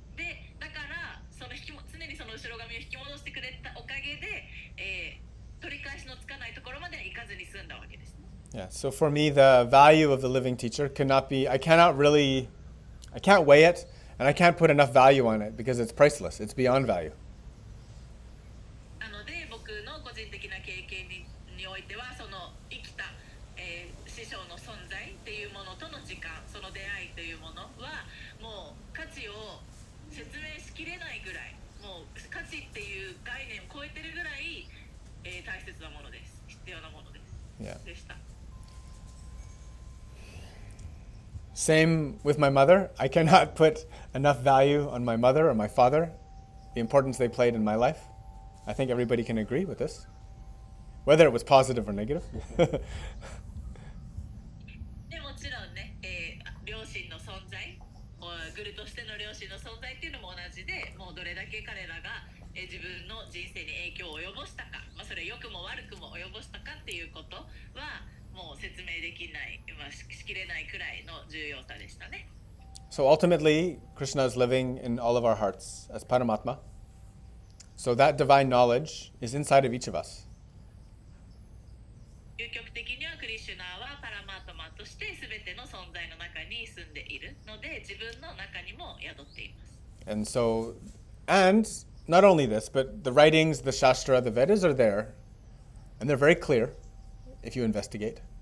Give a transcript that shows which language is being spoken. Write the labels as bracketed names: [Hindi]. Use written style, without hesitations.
[Japanese] で、だから常にその後ろ髪を引き戻してくれたおかげで、取り返しのつかないところまで行かずに済んだわけですね。 [English] Yeah, so for me, the value of the living teacher cannot be, I can't weigh it, and I can't put enough value on it because it's priceless. It's beyond value. [Japanese] なので僕の個人的な経験においては、その生きた、師匠の存在っていうものとの時間、その出会いというものはもう価値を説明しきれないぐらい、もう価値っていう概念を超えてるぐらい、大切なものです。必要なものです。 [English] Yeah. [Japanese] でした。 [English] Same with my mother. I cannot put enough value on my mother or my father, the importance they played in my life. I think everybody can agree with this, whether it was positive or negative. [Japanese] でもちろんね、両親の存在、グルとしての両親の存在っていうのも同じで、もうどれだけ彼らが、自分の人生に影響を及ぼしたか、それ良くも悪くも及ぼしたかっていうことはもう説明できない、しきれないくらいの重要さでしたね。 [English] So ultimately, Krishna is living in all of our hearts as Paramatma. So that divine knowledge is inside of each of us. [Japanese] 究極的にはクリシュナはパラマートマとして全ての存在の中に住んでいるので、自分の中にも宿っています。 [English] And so, and not only this, but the writings, the Shastra, the Vedas are there, and they're very clear if you investigate.